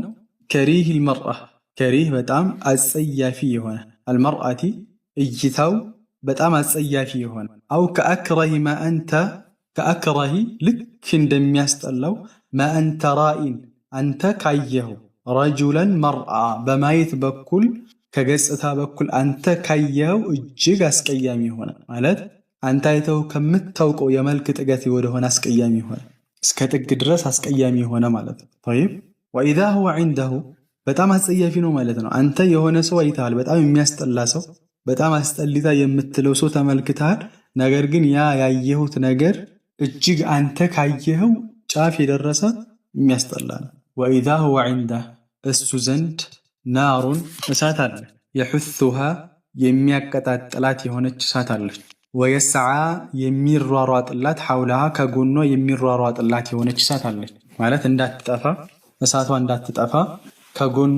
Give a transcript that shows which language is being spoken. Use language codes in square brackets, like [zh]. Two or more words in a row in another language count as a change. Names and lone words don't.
[ar] كريه المرآة [am] ከሪህ በጣም አጸያፊ የሆነ አልመርአቲ እይታው በጣም አጸያፊ የሆነ [ar] أو كأكره ما أنت كأكره [am] ልክ እንደሚያስጠላው [ar] ما أنت راءٍ [am] አንተ ካየኸው [ar] رجلاً مرآة [am] በማየት በኩል ከገጽታ በኩል አንተ ካየኸው እጅግ አስቀያሚ የሆነ ማለት አንተ አይተው ከምታውቀው የመልክ ጥገት ወደሆነ አስቀያሚ የሆነ እስከ ጥግ ድረስ አስቀያሚ የሆነ ማለት ነው። [ar] طيب واذا هو عنده [am] በጣም አስጸያፊ ነው ማለት ነው። አንተ የሆነ ሰው አይተሃል፣ በጣም የሚያስጠላ ሰው፣ በጣም አስጠሊታ የምትለው ሰው ተመልክተሃል። ነገር ግን ያ ያየሁት ነገር እጅግ አንተ ካየኸው ጫፍ የደረሰ የሚያስጠላ ነው። [ar] واذا هو عنده [am] እሱ ዘንድ ናሩን እሳት አለ፣ የሑሱሃ የሚያቀጣጥላት የሆነች እሳት አለች። ወየስዓ የሚሯሯጥላት ሐውላሃ ከጎኗ የሚሯሯጥላት የሆነች እሳት አለች። ማለት እንዳትጠፋ እሳቷ እንዳትጠፋ ከጎኗ